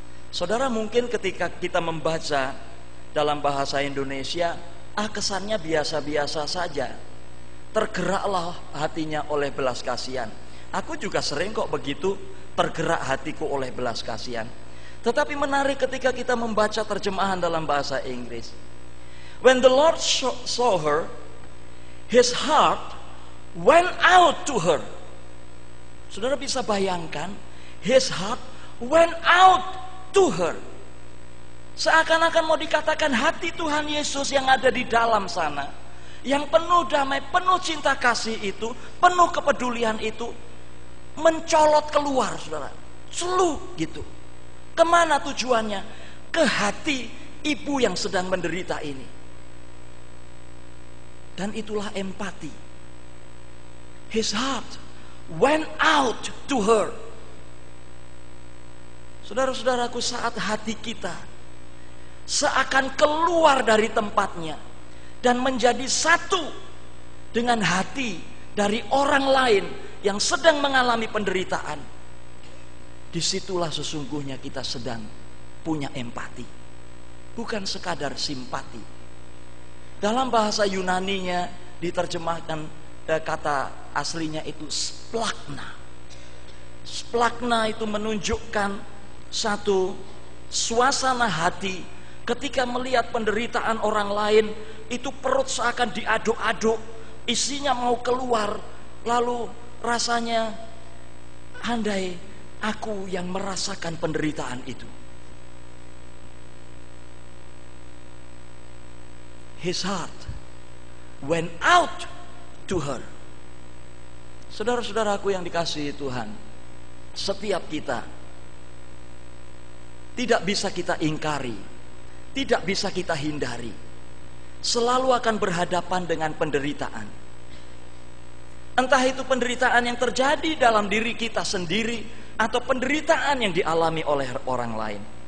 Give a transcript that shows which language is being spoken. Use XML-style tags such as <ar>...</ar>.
<id>Saudara, mungkin ketika kita membaca dalam bahasa Indonesia, kesannya biasa-biasa saja. Tergeraklah hatinya oleh belas kasihan. Aku juga sering kok begitu, tergerak hatiku oleh belas kasihan. Tetapi menarik ketika kita membaca terjemahan dalam bahasa Inggris.</id> <en>When the Lord saw her, his heart went out to her.</en> <id>Saudara bisa bayangkan,</id> <en>his heart went out to her.</en> <id>Seakan-akan mau dikatakan hati Tuhan Yesus yang ada di dalam sana, yang penuh damai, penuh cinta kasih itu, penuh kepedulian itu, mencolot keluar, saudara. Selu gitu. Kemana tujuannya? Ke hati ibu yang sedang menderita ini. Dan itulah empati.</id> <en>His heart went out to her.</en> <id>Saudara-saudaraku, saat hati kita seakan keluar dari tempatnya dan menjadi satu dengan hati dari orang lain yang sedang mengalami penderitaan, disitulah sesungguhnya kita sedang punya empati, bukan sekadar simpati. Dalam bahasa Yunaninya diterjemahkan kata aslinya itu splagna. Splagna itu menunjukkan satu suasana hati ketika melihat penderitaan orang lain, itu perut seakan diaduk-aduk, isinya mau keluar, lalu rasanya andai aku yang merasakan penderitaan itu.</id> <en>His heart went out to her.</en> <id>Saudara-saudaraku yang dikasihi Tuhan, setiap kita tidak bisa kita ingkari, tidak bisa kita hindari, selalu akan berhadapan dengan penderitaan. Entah itu penderitaan yang terjadi dalam diri kita sendiri atau penderitaan yang dialami oleh orang lain.</id>